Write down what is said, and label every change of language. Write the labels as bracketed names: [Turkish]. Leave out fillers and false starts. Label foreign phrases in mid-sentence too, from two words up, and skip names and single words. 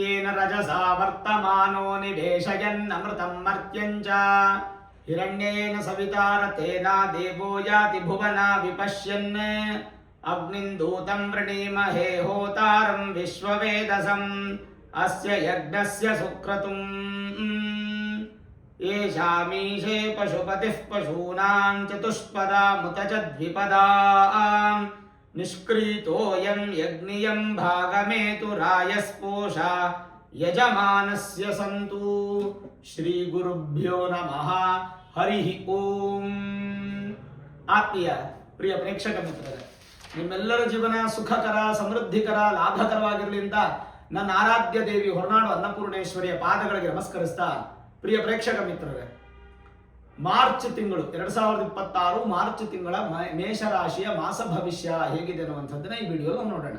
[Sanskrit] ರಜಸಾ ವರ್ತಮಾನೋ ನಿವೇಶಯನ್ನಮೃತಂ ಮರ್ತ್ಯಂಚ ಹಿರಣ್ಯೇನ ಸವಿತಾರತೇನ ದೇವೋ ಯಾತಿ ಭುವನ ವಿಪಶ್ಯನ್ ಅಗ್ನಿಂದೂತಂ ವೃಣೀಮಹೇ ಹೋತಾರಂ ವಿಶ್ವವೇದಸಂ ಅಸ್ಯ ಯಜ್ಞಸ್ಯ ಸುಕ್ರತುಂ ಏಷಾಮೀಶೇ ಪಶುಪತಿಃ ಪಶೂನಾಂ ಚತುಷ್ಪದಾಮುತ ಚ ದ್ವಿಪದಾಂ ನಿಷ್ಕ್ರೀತೋಯಂ ಯಜ್ಞಿಯಂ ಭಾಗಮೇತುರಾಯಸ್ಪೋಷ ಯಜಮಾನಸ್ಯ ಸಂತು. ಶ್ರೀ ಗುರುಭ್ಯೋ ನಮಃ. ಹರಿ ಓಂ. [Kannada] ಆತ್ಮೀಯ ಪ್ರಿಯ ಪ್ರೇಕ್ಷಕ ಮಿತ್ರರೇ, ನಿಮ್ಮೆಲ್ಲರ ಜೀವನ ಸುಖಕರ, ಸಮೃದ್ಧಿಕರ, ಲಾಭಕರವಾಗಿರಲಿ ಅಂತ ನನ್ನ ಆರಾಧ್ಯ ದೇವಿ ಹೊರನಾಡು ಅನ್ನಪೂರ್ಣೇಶ್ವರಿಯ ಪಾದಗಳಿಗೆ ನಮಸ್ಕರಿಸ್ತಾ, ಪ್ರಿಯ ಪ್ರೇಕ್ಷಕ ಮಿತ್ರರೇ, ಮಾರ್ಚ್ ತಿಂಗಳು 2026 ಮಾರ್ಚ್ ತಿಂಗಳ ಮೇಷರಾಶಿಯ ಮಾಸ ಭವಿಷ್ಯ ಹೇಗಿದೆ ಅನ್ನುವಂಥದ್ದನ್ನ ಈ ವಿಡಿಯೋ ನೋಡೋಣ.